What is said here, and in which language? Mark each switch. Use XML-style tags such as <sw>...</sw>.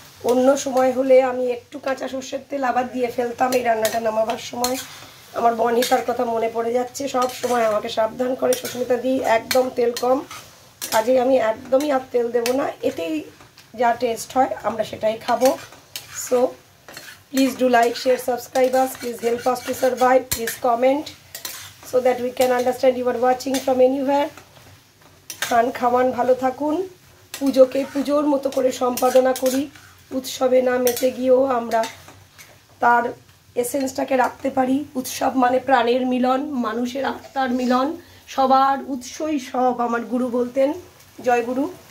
<bn>অন্য সময় হলে আমি একটু কাঁচা সর্ষের তেল আবার দিয়ে ফেলতাম এই রান্নাটা নামাবার সময়। আমার বনিতার কথা মনে পড়ে যাচ্ছে, সব সময় আমাকে সাবধান করে, সুস্মিতা দি একদম তেল কম, কাজেই আমি একদমই আর তেল দেব না, এতেই যা টেস্ট হয় আমরা সেটাই খাবো।</bn> <en>So please do like, share, subscribe us, please help us to survive, please comment so that we can understand you are watching from anywhere.</en> <bn>খান খাওয়ান, ভালো থাকুন, পুজোকে পুজোর মতো করে সম্পাদনা করি, উৎসবে না মেতে গিয়েও আমরা তার এসেন্সটাকে রাখতে পারি। উৎসব মানে প্রাণের মিলন, মানুষের আত্মার মিলন, সবার উৎসই সব আমার গুরু বলতেন, জয় গুরু।</bn>